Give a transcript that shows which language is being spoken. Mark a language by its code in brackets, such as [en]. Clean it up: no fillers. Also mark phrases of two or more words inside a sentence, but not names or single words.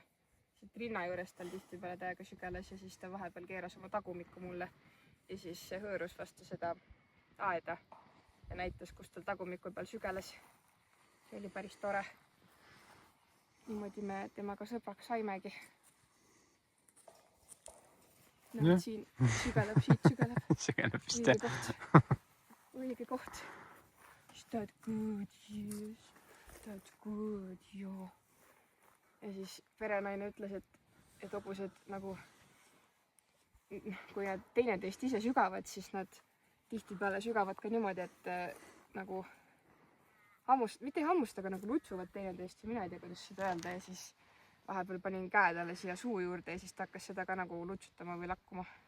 [et] Siit rinna juures tal tihtipeale täiega sügeles ja siis ta vahepeal keeras oma tagumikku mulle ja siis hõõrus vastu seda aeda ja näitas, kus tal tagumiku peal sügeles. See oli päris tore. Niimoodi me temaga sõbraks saimegi. No, siin sügeleb, siit sügeleb. Sügeleb vist Õige koht. [en] Stad good, yes. Stad good, [et] joo. Ja siis perenaine ütles, et hobused nagu, kui nad teineteist ise sügavad, siis nad tihtipeale sügavad ka niimoodi, et nagu mitte ei hammusta, aga nagu lutsuvad teineteist ja mina ei tea, kuidas seda öelda ja siis vahepeal panin käe talle siia suu juurde ja siis ta hakkas seda ka nagu lutsutama või lakkuma.